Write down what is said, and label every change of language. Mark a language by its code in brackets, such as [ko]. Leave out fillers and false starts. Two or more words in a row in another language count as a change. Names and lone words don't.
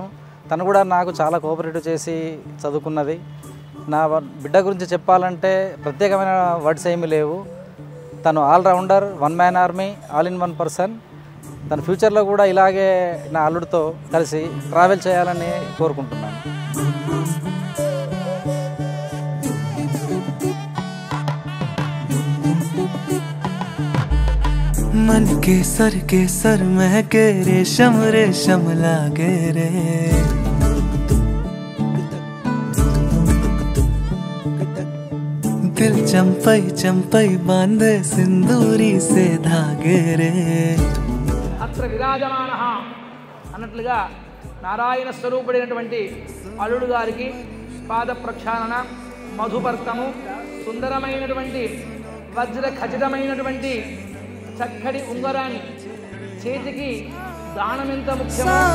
[te] తను కూడా నాకు చాలా కోఆపరేటివ్ చేసి చదువుకున్నది. నా బిడ్డ గురించి చెప్పాలంటే ప్రత్యేకమైన వర్డ్స్ ఏమీ లేవు. [en] తను all-rounder, one man army, all in one person. [te] తన ఫ్యూచర్లో కూడా ఇలాగే నా అల్లుడితో కలిసి ట్రావెల్ చేయాలని కోరుకుంటున్నాను. [hi] मन के सर महके रेशम रेशम लागे रे दिल चंपई चंपई बांधे सिंदूरी से धागे रे [sa] अत्र विराजमानः [te] అన్నట్లుగా నారాయణ స్వరూపుడైనటువంటి అల్లుడు గారికి పాద ప్రక్షాళన, మధుపర్కము, సుందరమైనటువంటి వజ్ర ఖచ్చితమైనటువంటి చక్కటి ఉంగరాన్ని చేతికి దానం ఎంత ముఖ్యమో